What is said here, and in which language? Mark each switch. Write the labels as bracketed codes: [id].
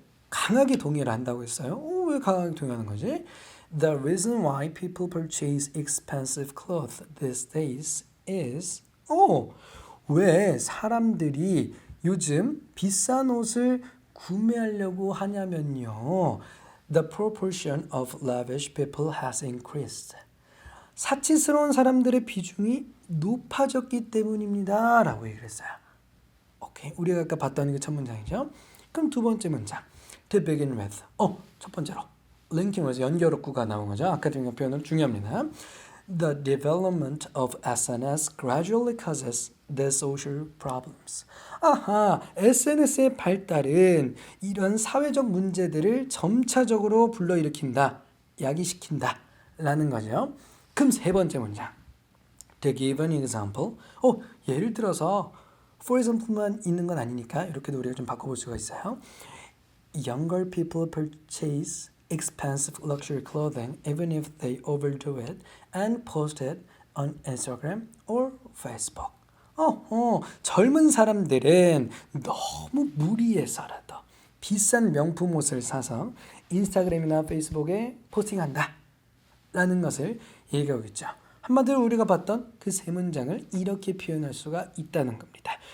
[ko] 강하게 동의를 한다고 했어요. 왜 강하게 동의하는 거지? [en] The reason why people purchase expensive clothes these days is [ko] 왜 사람들이 요즘 비싼 옷을 구매하려고 하냐면요. [en] The proportion of lavish people has increased. [ko] 사치스러운 사람들의 비중이 높아졌기 때문입니다. 라고 얘기를 했어요. 오케이. 우리가 아까 봤던 게 첫 문장이죠. 그럼 두 번째 문장. [en] To begin with. [ko] 첫 번째로. linking 연결어구가 나온 거죠. 아카데믹 표현으로 중요합니다. [en] The development of SNS gradually causes the social problems. [ko] SNS의 발달은 이런 사회적 문제들을 점차적으로 불러일으킨다, 야기시킨다 라는 거죠. 그럼 세 번째 문장. [en] To give an example. [ko] 예를 들어서 for example만 있는 건 아니니까 이렇게도 우리가 좀 바꿔볼 수가 있어요. [en] Younger people purchase expensive luxury clothing even if they overdo it and post it on Instagram or Facebook. [ko] 젊은 사람들은 너무 무리해서라도 비싼 명품 옷을 사서 인스타그램이나 페이스북에 포스팅한다 라는 것을 얘기하고 있죠. 한마디로 우리가 봤던 그 세 문장을 이렇게 표현할 수가 있다는 겁니다.